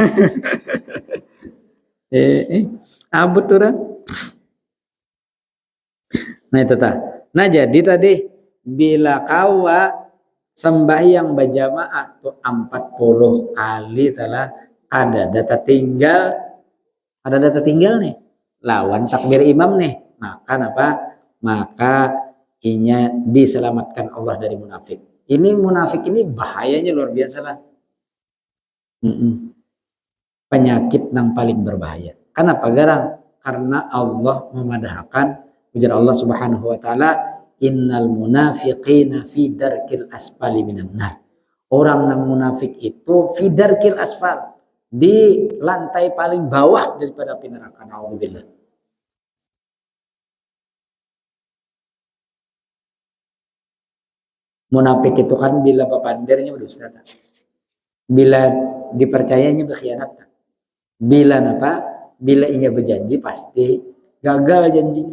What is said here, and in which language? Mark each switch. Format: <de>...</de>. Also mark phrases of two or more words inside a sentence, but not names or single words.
<bjn>abut orang nah itu nah jadi tadi bila kawa sembahyang berjamaah tuh 40 kali telah ada data tinggal nih lawan takbir imam nih maka inya diselamatkan Allah dari munafik. Ini munafik ini bahayanya luar biasa lah. Penyakit yang paling berbahaya. Kenapa garang? Karena Allah memadahkan ujar Allah</bjn> <ar>سبحانه وتعالى إن المنافقين في الدرك الأسفل من النار.</ar> <bjn>Orang yang munafik itu</bjn> <ar>في الدرك الأسفل,</ar> <bjn>di lantai paling bawah daripada api neraka. Nauzubillah. Munafik itu kan bila papandirnya berdusta, bila dipercayanya berkhianat, bila inya berjanji pasti gagal janjinya.</bjn>